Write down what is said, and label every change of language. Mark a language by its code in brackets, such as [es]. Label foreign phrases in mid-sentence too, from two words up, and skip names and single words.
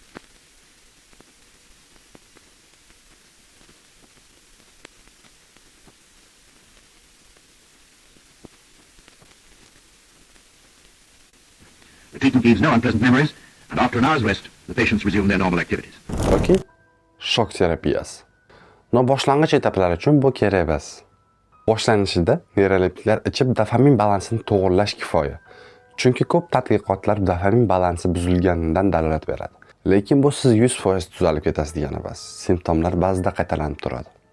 [en] The treatment leaves no unpleasant memories, and after an hour's rest, the patients resume their normal activities. [uz] Okey. Shok terapiyasi. Boshlang'ich etaplar uchun bu kerak emas. Boshlanishida neyroleptiklar ichib dopamin balansini to'g'irlash kifoya. Chunki ko'p tadqiqotlar dopamin balansi buzilganidan dalolat beradi. Lekin bu siz 100% tuzalib ketasiz degani emas. Simptomlar ba'zida qaytalanib turadi.